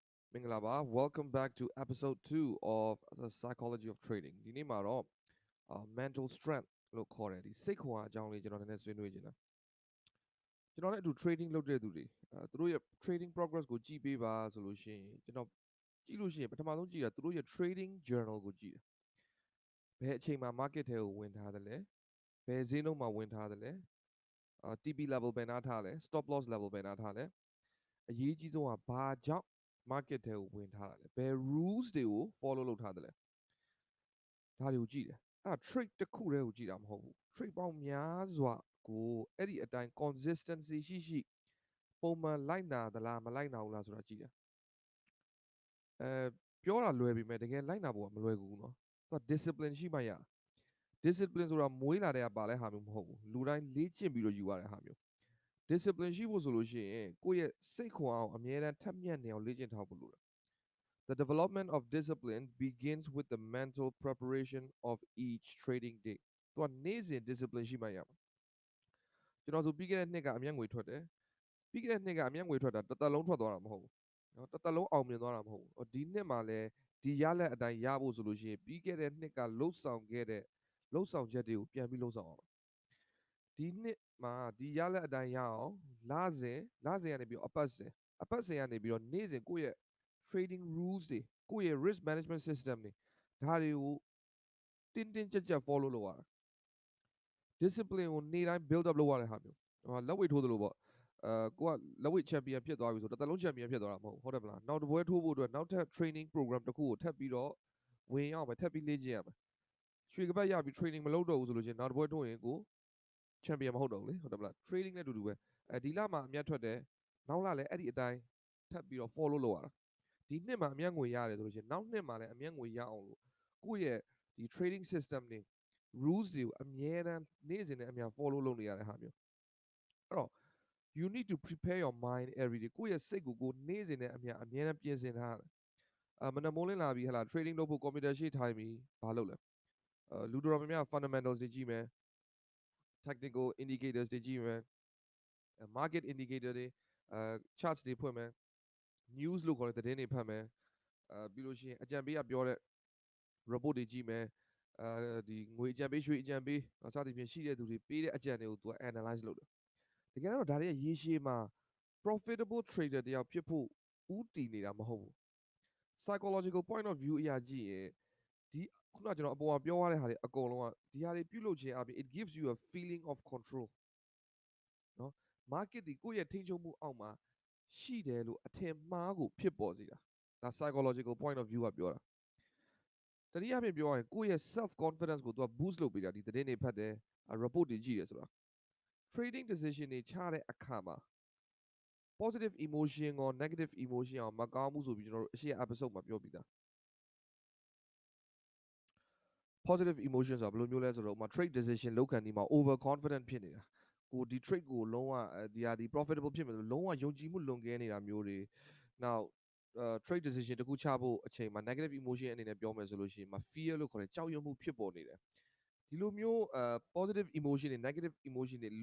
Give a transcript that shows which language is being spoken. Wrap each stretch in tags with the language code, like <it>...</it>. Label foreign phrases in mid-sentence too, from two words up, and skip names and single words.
<en>Mingalaba, welcome back to episode 2 of the psychology of trading.</en> <my>ဒီနေ့မှာတော့</my> <en>mental strength</en> <my>လို့ခေါ်တဲ့ဒီစိတ်ခွန်အားအကြောင်းလေးကျွန်တော်နည်းနည်းဆွေးနွေးချင်တာကျွန်တော်နဲ့အတူ trading လုပ်တဲ့သူတွေသူတို့ရဲ့</my> <en>trading progress</en> <my>ကိုကြည့်ပေးပါဆိုလို့ရှိရင်ကျွန်တော်ကြည့်လို့ရှိရင်ပထမဆုံးကြည့်တာသူတို့ရဲ့</my> <en>trading journal</en> <my>ကိုကြည့်တယ်ဘယ်အချိန်မှာ market ထဲကိုဝင်ထားသလဲဘယ်ဈေးနှုန်းမှာဝင်ထားသလဲ</my> <en>TP level</en> <my>ဘယ်နားထားလဲ</my> <en>stop loss level</en> <my>ဘယ်နားထားလဲ အရေးကြီးဆုံးကဘာကြောင့် market ထဲကိုဝင်ထားတာလဲဘယ် rules တွေကို follow လုပ်ထားသလဲဒါတွေကိုကြည့်တယ်အဲ့ဒါ trade တစ်ခုတည်းကိုကြည့်တာမဟုတ်ဘူး trade ပေါင်းများစွာကိုအဲ့ဒီအတိုင်း consistency ရှိရှိပုံမှန်လိုက်နာသလားမလိုက်နာဘူးလားဆိုတာကြည့်တယ်ပြောတာလွယ်ပေမဲ့တကယ်လိုက်နာဖို့ကမလွယ်ကူဘူးနော်သူက discipline ရှိမှရ discipline ဆိုတာမွေးလာတဲ့ကပါလဲဟာမျိုးမဟုတ်ဘူးလူတိုင်းလေ့ကျင့်ပြီးတော့ယူရတဲ့ဟာမျိုး discipline ရှိဖို့ဆိုလို့ရှိရင်ကိုယ့်ရဲ့စိတ်ခွန်အားကိုအမြဲတမ်းထက်မြက်နေအောင်လေ့ကျင့်ထားဖို့လိုတယ်</my> <en>The development of discipline begins with the mental preparation of each trading day</en> <my>သူကနေ့စဉ် discipline ရှိမှရမှာကျွန်တော်ဆိုပြီးခဲ့တဲ့နှစ်ကအမျက်ငွေထွက်တယ်ပြီးခဲ့တဲ့နှစ်ကအမျက်ငွေထွက်တာတစ်သက်လုံးထွက်သွားတာမဟုတ်ဘူးနော်ဒီနှစ်မှာလဲဒီရလက်အတိုင်းရဖို့ဆိုလို့ရှိရင်ပြီးခဲ့တဲ့နှစ်ကလှုပ်ဆောင်ချက်တွေကိုပြန်ပြီးလှုပ်ဆောင်အောင်ဒီနှစ်မှာဒီရလက်အတိုင်းရအောင်လစဉ်ကနေပြီးတော့အပတ်စဉ်ကနေပြီးတော့နေ့စဉ်ကိုယ့်ရဲ့</my> <en>trading rules</en> <my>တွေကိုယ့်ရဲ့</my> <en>risk management system</en> <my>တွေဒါတွေကိုတင်းတင်းကြပ်ကြပ် follow လုပ်ရတာ discipline ကိုနေ့တိုင်း</my> <en>build up</en> <my>လုပ်ရတဲ့ဟာမျိုးလက်ဝှေ့ထိုးသလိုပေါ့ကိုကလက်ဝှေ့ champion ဖြစ်သွားပြီဆိုတစ်သက်လုံး champion ဖြစ်သွားတာမဟုတ်ဘူးဟုတ်တယ်မလားနောက်တစ်ပွဲထိုးဖို့အတွက်နောက်ထပ်</my> <en>training program</en> <my>တစ်ခုကိုထပ်ပြီးတော့ဝင်ရအောင်ပဲထပ်ပြီးလေ့ကျင့်ရမယ်ရွှေကပတ်ရပြီး training မလုပ်တော့ဘူးဆိုလို့ချင်းနောက်တစ်ပွဲထိုးရင်ကို champion မဟုတ်တော့ဘူးလေဟုတ်တယ်မလား trading နဲ့အတူတူပဲဒီလမှာအမြတ်ထွက်တယ် နောက်လလည်းအဲ့ဒီအတိုင်းထပ်ပြီးတော့ follow လုပ်ရတာဒီနှစ်မှာအမြတ်ငွေရတယ်ဆိုလို့ချင်းနောက်နှစ်မှာလည်းအမြတ်ငွေရအောင်လို့ကိုယ့်ရဲ့ဒီ</my> <en>trading system</en> <my>တွေ rules တွေကိုအမြဲတမ်းနေ့စဉ်နဲ့အမျှ follow လုပ်နေရတဲ့ဟာမျိုးအဲ့တော့</my> <en>you need to prepare your mind every day</en> <my>ကိုယ့်ရဲ့စိတ်ကိုကိုယ်နေ့စဉ်နဲ့အမျှအမြဲတမ်းပြင်ဆင်ထားရတယ်မနက်မိုးလင်းလာပြီးtrading လုပ်ဖို့ computer ရှေ့ထိုင်ပြီးဘာလုပ်လဲလူတော်တော်များများ fundamentals တွေကြည့်မယ်</my> <en>technical indicators</en> <my>တွေကြည့်မယ်</my> <en>market indicator</en> <my>တွေcharts တွေဖွင့်မယ် news လို့ခေါ်တဲ့သတင်းတွေဖတ်မယ် ပြီးလို့ရှိရင်အကြံပေးကပြောတဲ့ report တွေကြည့်မယ်ဒီငွေအကြံပေးရွှေအကြံပေးစသဖြင့်ရှိတဲ့သူတွေပေးတဲ့အကြံတွေကို तू analyze လုပ်တယ်တကယ်တော့ဒါတွေကရေရှည်မှာ</my> <en>profitable trader</en> <my>တယောက်ဖြစ်ဖို့ဦးတည်နေတာမဟုတ်ဘူး</my> <en>psychological point of view</en> <my>အရကြည့်ရင်ဒီခုနကကျွန်တော်အပေါ်မှာပြောရတဲ့ဟာတွေအကုန်လုံးကဒီဟာတွေပြုလုပ်ခြင်းအပြင်</my> <en>it gives you a feeling of control</en> <my>နော် market ဒီကိုယ့်ရဲ့ထိန်းချုပ်မှုအောက်မှာရှိတယ်လို့အထင်မှားကိုဖြစ်ပေါ်စေတာဒါ</my> <en>psychological point of view</en> <my>ကပြောတာ တနည်းအားဖြင့်ပြောရရင်ကိုယ့်ရဲ့</my> <en>self confidence</en> <my>ကို तू boost လုပ်ပေးတာဒီသတင်းတွေဖတ်တယ် report တွေကြည့်တယ်ဆိုတာ</my> <en>trading decision</en> <my>တွေချတဲ့အခါမှာ</my> <en>positive emotion</en> <my>ရော</my> <en>negative emotion</en> <my>ရောမကောင်းဘူးဆိုပြီးကျွန်တော်တို့အရှိ episode မှာပြောပြီးသား</my> <en>positive emotion</en> <my>ဆိုတာဘယ်လိုမျိုးလဲဆိုတော့ဥပမာ</my> <en>trade decision</en> <my>လုပ်ခါနီးမှာ</my> <en>over confident</en> <my>ဖြစ်နေတာကိုဒီ trade ကိုလုံးဝဒီဟာဒီ profitable ဖြစ်မယ်လို့လုံးဝယုံကြည်မှုလွန်ကဲနေတာမျိုးတွေနောက်</my> <en>trade decision</en> <my>တစ်ခုချဖို့အချိန်မှာ</my> <en>negative emotion</en> <my>အနေနဲ့ပြောမယ်ဆိုလို့ရှိရင် fear လို့ခေါ်တဲ့ကြောက်ရွံ့မှုဖြစ်ပေါ်နေတယ်ဒီလိုမျိုး</my> <en>positive emotion</en> <my>တွေ</my> <en>negative emotion</en>